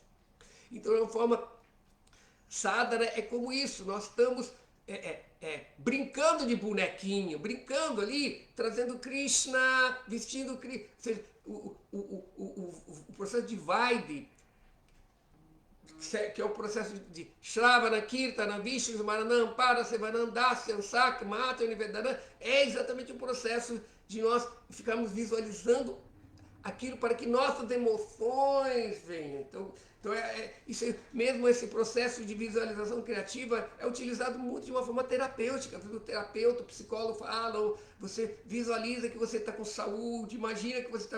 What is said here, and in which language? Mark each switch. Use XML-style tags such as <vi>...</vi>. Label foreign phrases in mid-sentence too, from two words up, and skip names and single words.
<pt>Então, é uma forma sadhana, é como isso. Nós estamos brincando de bonequinho, brincando ali, trazendo Krishna, vestindo Krishna. O processo de Vaidhi, que é o processo de</pt> <sa>Shravana, Kirtana, Vishnu, Maranam, Parasevanam, Dasyam, Sakya, Mata, Nivedanam,</sa> <pt>é exatamente o processo de nós ficarmos visualizando aquilo para que nossas emoções venham. Então mesmo esse processo de visualização criativa é utilizado muito de uma forma terapêutica. O terapeuta, o psicólogo falam, você visualiza que você está com saúde, imagina que você está com...</pt>